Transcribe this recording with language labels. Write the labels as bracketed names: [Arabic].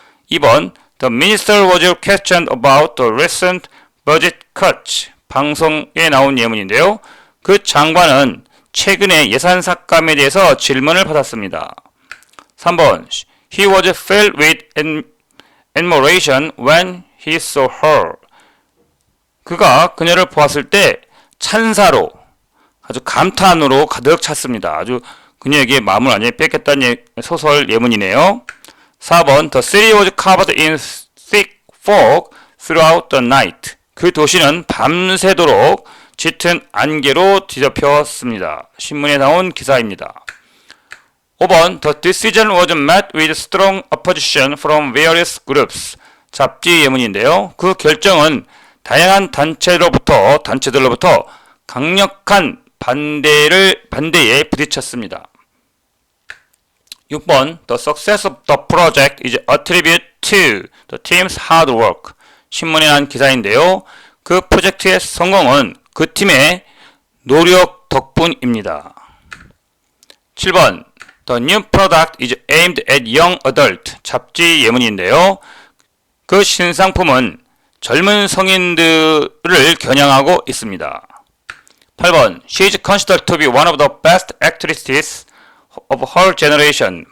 [English] 2번 The minister was questioned about the recent budget cuts. [Korean] 방송에 나온 예문인데요. 그 장관은 최근의 예산 삭감에 대해서 질문을 받았습니다. [English] 3번 He was filled with admiration when he saw her. [Korean] 그녀를 보았을 때 찬사로, 아주 감탄으로 가득 찼습니다. 아주 그녀에게 마음을 완전히 뺏겼다는 소설 예문이네요. [English] 4번 The city was covered in thick fog throughout the night. [Korean] 그 도시는 밤새도록 짙은 안개로 뒤덮였습니다. 신문에 나온 기사입니다. [English] 5번 The decision was met with strong opposition from various groups. [Korean] 잡지 예문인데요. 그 결정은 다양한 단체들로부터 강력한 반대에 부딪혔습니다. [English] 6번 The success of the project is attributed to the team's hard work. [Korean] 신문에 난 기사인데요. 그 프로젝트의 성공은 그 팀의 노력 덕분입니다. [English] 7번 The new product is aimed at young adult. [Korean] 잡지 예문인데요. 그 신상품은 젊은 성인들을 겨냥하고 있습니다. [English] 8번 She is considered to be one of the best actresses of her generation.